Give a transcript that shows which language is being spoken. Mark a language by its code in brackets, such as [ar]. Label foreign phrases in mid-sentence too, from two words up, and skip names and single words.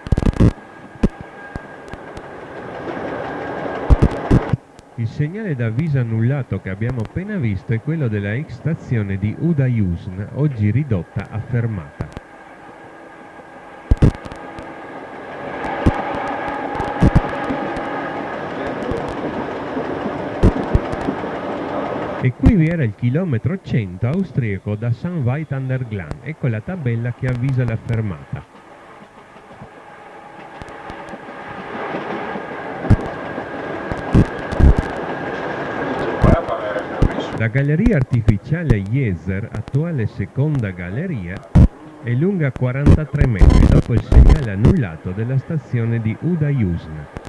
[it] Il segnale d'avviso annullato che abbiamo appena visto è quello della ex stazione di Udajusn, oggi ridotta a fermata. E qui vi era il chilometro 100 austriaco da St. Veit an der Glan. Ecco la tabella che avvisa la fermata. La galleria artificiale Jeser, attuale seconda galleria, è lunga 43 metri dopo il segnale annullato della stazione di Udajusn.